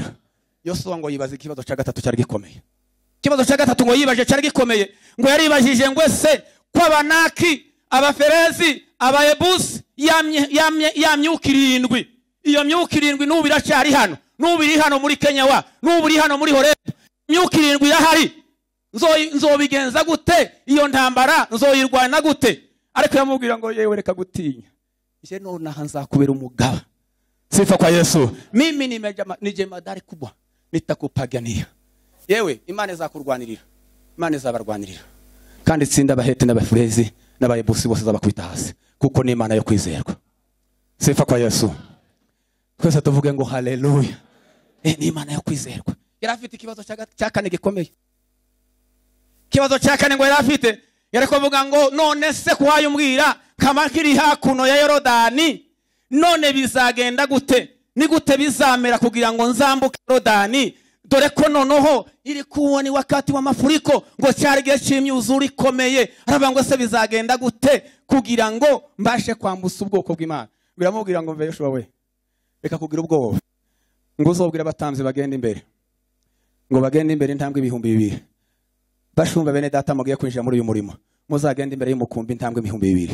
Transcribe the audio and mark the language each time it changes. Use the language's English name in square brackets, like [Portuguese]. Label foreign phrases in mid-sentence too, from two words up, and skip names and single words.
[Rundi] Yoshua ngo yibaza ikibazo cya gatatu cyari gikomeye. Ikibazo cya gatatu ngo yibaje cyari gikomeye, ngo yaribajije ngo ese ko Abanaki, Abaferezi, Abayebusi ya myuka 7, iyo myuka 7 n'ubu iracyari hano, n'ubu iri hano muri Kenya, n'ubu iri hano muri Horebu, myuka 7 yahari, nzobigenza gute? Iyo ntambara nzoyirwana gute? Ariko yamubwira ngo yewe reka gutinya, je nonaha nzakubera umugaba. [Swahili] Sifa kwa Yesu. Mimi ni jemadari kubwa, nitakupigania. [Rundi] Yewe Imana izakurwanirira, Imana izabarwanirira, kandi tsinda Abaheti n'Abaferezi n'Abayebusi bose zabakwita hasi, kuko ni Imana yo kwizerwa. [Swahili] Sifa kwa Yesu. [Rundi] Twese tuvuge ngo haleluya. Ni Imana yo kwizerwa. Yari afite ikibazo cya kane gikomeye. Ikibazo cya kane ngo yari afite, yari kuvuga ngo none se kuhayumbwira kama kiri hakuno ya Yorodani, none bizagenda gute? Ni gute bizamera kugira ngo nzambuke Yorodani? Dore ko noneho iri [Swahili] kuwa ni wakati wa mafuriko, [Rundi] ngo cyari gihe cy'imyuzure ikomeye. Aravuga ngo se bizagenda gute kugira ngo mbashe kwambusa ubwoko bw'Imana? Biramubwira ngo Yoshua we, reka kugira ubwoba, ngo uzobwira abatamzi bagenda imbere, ngo bagenda imbere intambwe 2,000. Bashumba bene data mugiye kwinjira muri uyu murimo, muzagenda imbere y'umukumbi intambwe 2,000.